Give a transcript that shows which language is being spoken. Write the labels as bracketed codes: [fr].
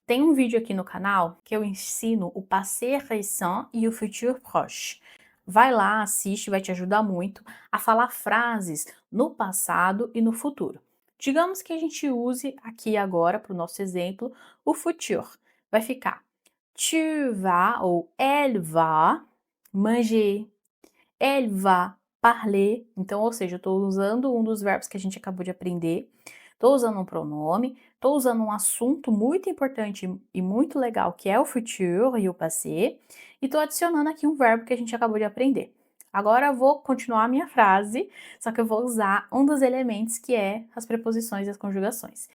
[pt] Tem um vídeo aqui no canal que eu ensino o passé récent e o futur proche. Vai lá, assiste, vai te ajudar muito a falar frases no passado e no futuro. Digamos que a gente use aqui agora, para o nosso exemplo, o futur. Vai ficar [fr] tu vas ou elle va manger. Elle va parler. [pt] Então, ou seja, eu estou usando um dos verbos que a gente acabou de aprender. Estou usando um pronome. Estou usando um assunto muito importante e muito legal, que é o futur e o passé. E estou adicionando aqui um verbo que a gente acabou de aprender. Agora eu vou continuar a minha frase, só que eu vou usar um dos elementos que é as preposições e as conjugações.